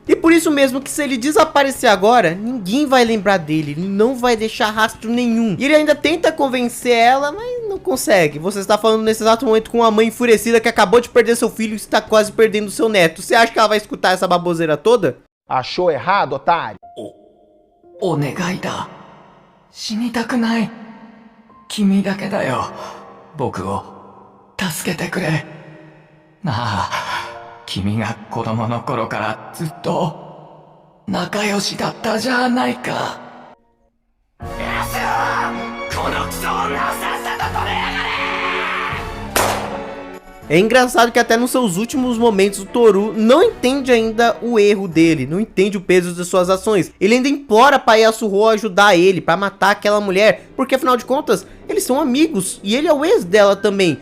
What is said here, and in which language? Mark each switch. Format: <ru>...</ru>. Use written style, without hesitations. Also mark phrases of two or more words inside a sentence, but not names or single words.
<pt>E por isso mesmo que se ele desaparecer agora, ninguém vai lembrar dele, ele não vai deixar rastro nenhum. E ele ainda tenta convencer ela, mas não consegue. Você está falando nesse exato momento com uma mãe enfurecida que acabou de perder seu filho e está quase perdendo seu neto. Você acha que ela vai escutar essa baboseira toda? Achou errado, otário?</pt> <ja>お願いだ。死にたくない。君だけだよ。僕を助けてくれ。なあ、君が子供の頃からずっと仲良しだったじゃないか。このクソ女をさっさと取れやがれ。</ja> <pt>É engraçado que até nos seus últimos momentos o Toru não entende ainda o erro dele, não entende o peso de suas ações. Ele ainda implora pra Yasuho ajudar ele, pra matar aquela mulher, porque afinal de contas, eles são amigos e ele é o ex dela também.</pt>